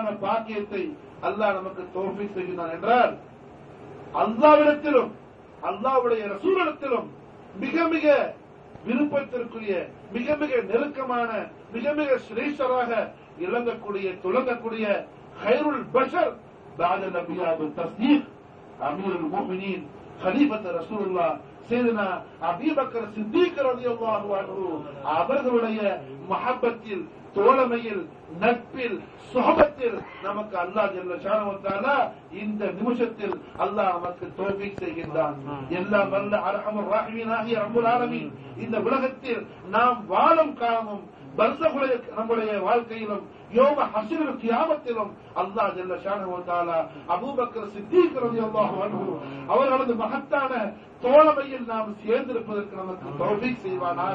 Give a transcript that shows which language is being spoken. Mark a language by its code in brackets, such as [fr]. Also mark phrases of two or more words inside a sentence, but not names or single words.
[ta] பாக்கியத்தை அல்லாஹ் நமக்கு தௌஃபீக் செய்கிறான் என்றால், அல்லாஹ்விடத்திலும் அல்லாஹ்வுடைய ரசூலிடத்திலும் மிக மிக விருப்பத்திற்குரிய, மிக மிக நெருக்கமான, மிக மிக சிரேஷ்டராக இளங்கக்கூடிய துலங்கக்கூடிய [ar] خير البشر بعد الانبياء بالتصديق امير المؤمنين خليفة رسول الله سيدنا ابي بكر الصديق رضي الله عنه [ta] அவர்களுடைய மஹப்பத்தில், தோழமையில், நட்பில், சுஹபத்தில் நமக்கு அல்லாஹ் [ar] جل شأنه وتعالى [ta] இந்த நிமிஷத்தில் அல்லாஹ் நமக்கு தௌஃபீக் செய்கின்றான். எல்லாம் வல்ல [ar] أرحم الراحمين [ta] ஆகிய [ar] رب العالمين [ta] இந்த உலகத்தில் நாம் வாழும் காலமும் பர்ஸகுடைய நம்முடைய வாழ்க்கையிலும் யோம ஹஷ்ரில் கியாமத்திலும் அல்லாஹ் [ar] جل شأنه وتعالى [ta] அபூபக்கர் சித்தீக் [ar] رضي الله عنه [ta] அவர்களது மகத்தான தோழமையில் நாம் சேர்ந்திருப்பதற்கு நமக்கு தௌஃபீக் செய்வானாக.